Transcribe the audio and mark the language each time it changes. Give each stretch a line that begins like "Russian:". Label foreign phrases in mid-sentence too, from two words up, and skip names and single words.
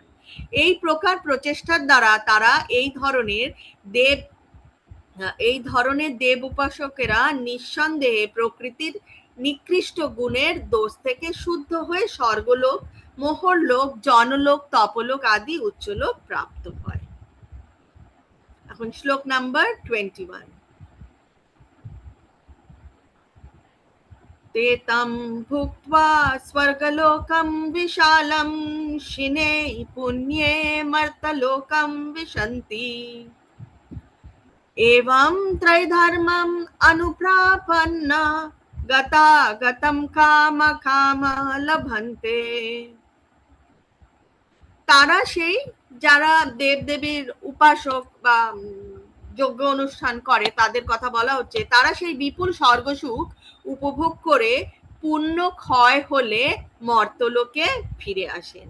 Bangla: এই প্রকার প্রচেষ্টার দ্বারা তারা এই ধরনের দেব উপাসকেরা নিঃসন্দেহে প্রকৃতির নিকৃষ্ট গুণের দোষ থেকে শুদ্ধ হয়ে স্বর্গলোক, মোহরলোক, জনলোক, তপলোক আদি উচ্চলোক প্রাপ্ত হয়। এখন শ্লোক নাম্বার 21।
Sanskrit: ते तं भुक्त्वा स्वर्गलोकं विशालं शिने पुण्ये मर्तलोकं विशन्ति एवं त्रैधर्मम् अनुप्रापन्ना गतागतं काम लभन्ते।
Bangla: তারা সেই যারা দেবদেবীর উপাসক বা যজ্ঞ অনুষ্ঠান করে তাদের কথা বলা হচ্ছে, তারা সেই বিপুল স্বর্গসুখ উপভোগ করে পুণ্য ক্ষয় হলে মর্তলোকে ফিরে আসেন।